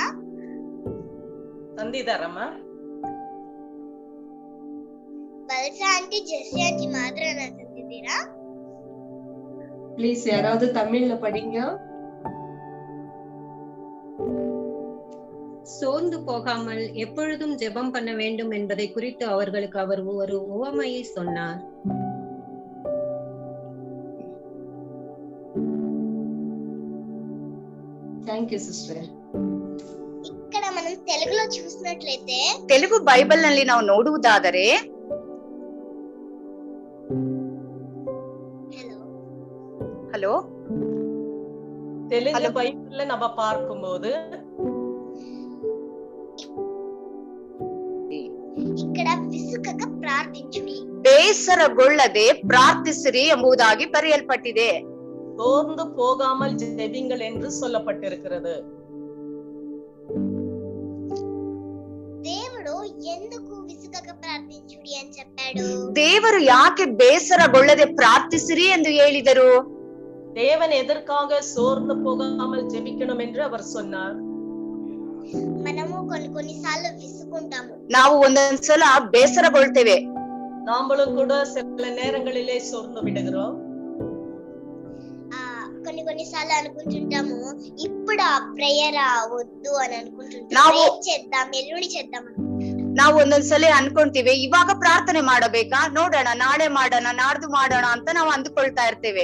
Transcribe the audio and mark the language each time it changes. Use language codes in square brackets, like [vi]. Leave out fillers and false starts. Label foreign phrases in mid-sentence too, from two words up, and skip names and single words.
[kn] ತಂದಿದಾರಮ್ಮ. ಬಲ್ಸಾ ಆಂಟಿ, ಜೆಸ್ಸಿ ಆಂಟಿ ಮಾತ್ರ ತಂದಿದ್ದೀರಾ? [ta] ப்ளீஸ் யாராவது தமிழ்ல படிங்க. சோர்ந்து போகாமல் எப்பொழுதும் ஜெபம் பண்ண வேண்டும் என்பதை குறித்து அவர்களுக்கு அவர் ஒரு உவமையை சொன்னார். [en] Thank you sister. [te] ఇక్కడ మనం తెలుగులో చూసినట్లయితే, [kn] ತೆಲುಗು ಬೈಬಲ್ ನಲ್ಲಿ ನಾವು ನೋಡುವುದಾದರೆ, ಹಲೋ [ta] தெலுங்கு பைபிள்ல நம்ம பார்க்கும்போது [te] ఇక్కడ విసుకక ప్రార్థించుడి, [kn] ಬೇಸರಗೊಳ್ಳದೆ ಪ್ರಾರ್ಥಿಸಿರಿ ಎಂಬುದಾಗಿ ಬರೆಯಲ್ಪಟ್ಟಿದೆ. [ta] சோர்ந்து போகாமல் ஜெபிங்கள் என்று சொல்லப்பட்டிருக்கிறது. [te] దేవుడు ఎందుకు విసుకక ప్రార్థించుడి అని చెప్పాడు? [kn] ದೇವರು ಯಾಕೆ ಬೇಸರಗೊಳ್ಳದೆ ಪ್ರಾರ್ಥಿಸಿರಿ ಎಂದು ಹೇಳಿದರು? [ta] தேவன் எதற்காக சோர்ந்து போகாமல் ஜெபிக்கணும் என்று அவர் சொன்னார். [te] మనము కొన్నిసార్లు విసుకుంటాము. [kn] ನಾವು ಒಂದೊಂದ್ಸಲ ಬೇಸರಗೊಳ್ತೇವೆ. [ta] நாமளும் கூட சில நேரங்களிலே சோர்ந்து விடுகிறோம். [te] కొన్నిసార్లు అనుకుంటుంటాము, ఇప్పుడు ఆ ప్రేయర్ వద్దు అని అనుకుంటుంటాము, చేద్దాం, ఎల్లుండి చేద్దాం. [kn] ನಾವು ಒಂದೊಂದ್ಸಲ ಅನ್ಕೊಂತೀವಿ ಇವಾಗ ಪ್ರಾರ್ಥನೆ ಮಾಡಬೇಕಾ, ನೋಡೋಣ ನಾಳೆ ಮಾಡೋಣ ನಾಡ್ದು ಮಾಡೋಣ ಅಂತ ನಾವು ಅಂದುಕೊಳ್ತಾ ಇರ್ತೇವೆ.